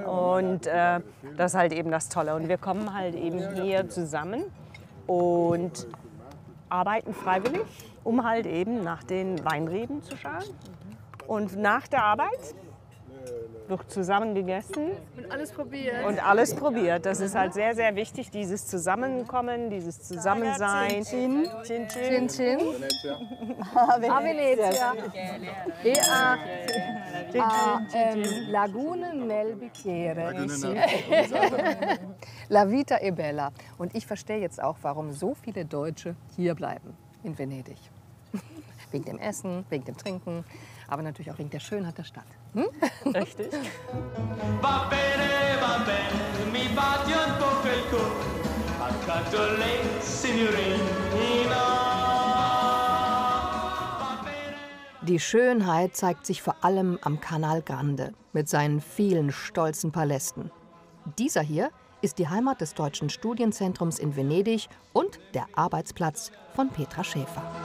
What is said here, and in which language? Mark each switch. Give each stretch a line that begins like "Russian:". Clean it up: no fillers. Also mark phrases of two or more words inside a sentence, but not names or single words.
German: Und das ist halt eben das Tolle. Und wir kommen halt eben hier zusammen und arbeiten freiwillig, um halt eben nach den Weinreben zu schauen. Und nach der Arbeit wird zusammen gegessen. Und alles probiert. Und alles probiert. Das ist halt sehr, sehr wichtig, dieses Zusammenkommen, dieses Zusammensein.
Italian: Cin Cin. Cin Cin. A Venezia. E a Lagune nel Bicchiere. La vita è bella.
German: Und ich verstehe jetzt auch, warum so viele Deutsche hier bleiben in Venedig. Wegen dem Essen, wegen dem Trinken, aber natürlich auch wegen der Schönheit der Stadt. Hm? Richtig.
Italian: Va bene, mi batti un po' quel cuore, accanto a lei, signorina.
German: Die Schönheit zeigt sich vor allem am Canal Grande mit seinen vielen stolzen Palästen. Dieser hier ist die Heimat des Deutschen Studienzentrums in Venedig und der Arbeitsplatz von Petra Schäfer.